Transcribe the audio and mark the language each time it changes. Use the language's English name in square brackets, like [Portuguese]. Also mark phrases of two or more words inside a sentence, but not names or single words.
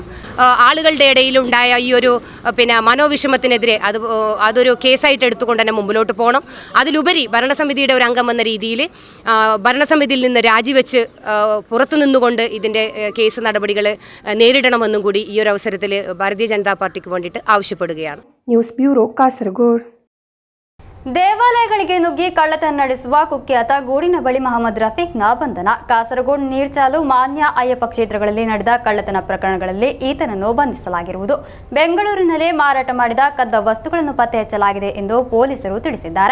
[Malayalam] ആളുകളുടെ ഇടയിലുണ്ടായ ഈ ഒരു മനോവിഷമത്തിനെതിരെ അതൊരു കേസായിട്ട് എടുത്തുകൊണ്ട് തന്നെ മുമ്പിലോട്ട് പോകണം. അതിലുപരി ഭരണസമിതിയുടെ ഒരു അംഗം എന്ന രീതിയിൽ ഭരണസമിതിയിൽ നിന്ന് രാജിവെച്ച് പുറത്തു നിന്നുകൊണ്ട് ഇതിൻ്റെ കേസ് നടപടികൾ നേരിടണമെന്നും കൂടി ഈ ഒരു അവസരത്തിൽ ഭാരതീയ ജനതാ പാർട്ടിക്ക് വേണ്ടിയിട്ട് ആവശ്യപ്പെടുകയാണ്. ന്യൂസ് ബ്യൂറോ, കാസർഗോഡ്. [Kannada] ದೇವಾಲಯಗಳಿಗೆ ನುಗ್ಗಿ ಕಳ್ಳತನ ನಡೆಸುವ ಕುಖ್ಯಾತ ಗೂಡಿನ ಬಳಿ ಮೊಹಮ್ಮದ್ ರಫೀಕ್ನ ಬಂಧನ. ಕಾಸರಗೋಡು ನೀರ್ಚಾಲು, ಮಾನ್ಯ ಅಯ್ಯಪ್ಪ ಕ್ಷೇತ್ರಗಳಲ್ಲಿ ನಡೆದ ಕಳ್ಳತನ ಪ್ರಕರಣಗಳಲ್ಲಿ ಈತನನ್ನು ಬಂಧಿಸಲಾಗಿರುವುದು. ಬೆಂಗಳೂರಿನಲ್ಲಿ ಮಾರಾಟ ಮಾಡಿದ ಕದ್ದ ವಸ್ತುಗಳನ್ನು ಪತ್ತೆ ಹಚ್ಚಲಾಗಿದೆ ಎಂದು ಪೊಲೀಸರು ತಿಳಿಸಿದ್ದಾರೆ.